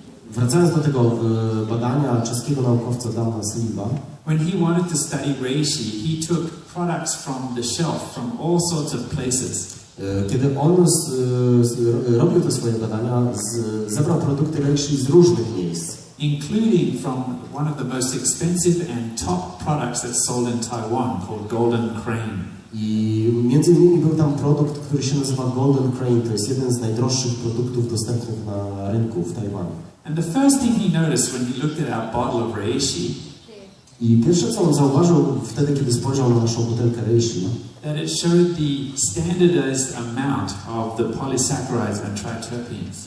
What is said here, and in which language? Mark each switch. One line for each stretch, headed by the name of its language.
Polish: Wracając do tego badania czeskiego naukowca Dana Slivera,
English: when he wanted to study reishi, he took products from the shelf from all sorts of places.
Polish: Kiedy on robił te swoje badania, zebrał produkty reishi z różnych miejsc.
English: Including from one of the most expensive and top products that's sold in Taiwan called Golden Crane.
Polish: I między innymi był tam produkt, który się nazywa Golden Crane. To jest jeden z najdroższych produktów dostępnych na rynku w Tajwanie.
English: And the first thing he noticed when he looked at our bottle of reishi,
Polish: i pierwsze co on zauważył wtedy, kiedy spojrzał na naszą butelkę reishi,
English: that it showed the standardized amount of the polysaccharides and triterpenes.